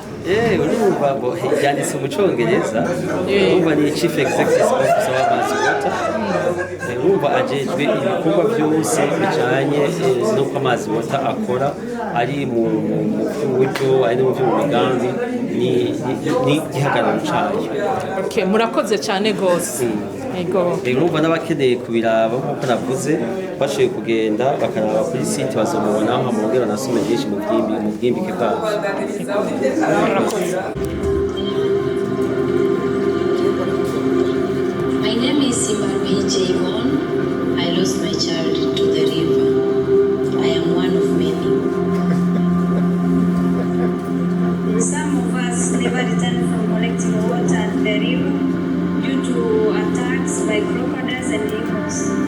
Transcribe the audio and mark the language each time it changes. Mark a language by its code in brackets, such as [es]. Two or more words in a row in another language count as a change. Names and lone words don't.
[rn] Urumva yanditse mu Congereza urumva ni [en] Chief Executive Officer [rn] wa Amazi Water urumva ajejwe ibikorwa byose bijanye n'uko Amazi Water akora ari mu buryo ari mu migambi ni gihagararo cayo. Okay, murakoze cyane gose. Urumva n'abakeneye kubiraba nk'uko navuze bashoboye kugenda bakaraba kuri site bazomubona aho mubwira nasome byinshi mu bwimbike bwabo. [en] My name is Simbarwi Jaymon. I lost my child to the river. I am one of many. Some of us never returned from collecting water at the river due to attacks by crocodiles and eagles.